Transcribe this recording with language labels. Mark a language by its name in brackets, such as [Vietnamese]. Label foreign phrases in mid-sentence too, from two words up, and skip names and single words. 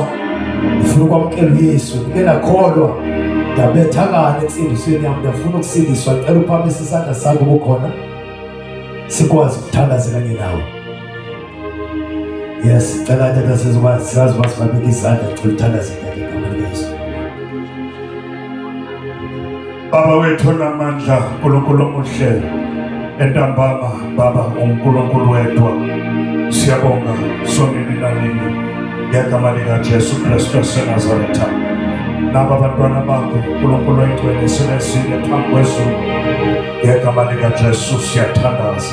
[Xhosa] Ndifuna ukwamkela uYesu. Ndike ndakholwa, ndabethakala entsindisweni yam, ndiyafuna ukusindiswa. Ndicela uphakamise isandla sakho ubukhona. Sikwazi ukuthandaza kanye nawe. Yes, cela tata sizoba siyazi basibabeka izandla, ndicela uthandaze kanye nawe. [Zulu] Baba wethu namandla, uNkulunkulu omuhle, entambama, Baba uNkulunkulu wedwa, siyabonga sonke nanini ngegama likaJesu Kristu waseNazaretha. Naba abantwana bakho uNkulunkulu oyingcwele selesile phambi kwezulu, ngegama likaJesu siyathandaza.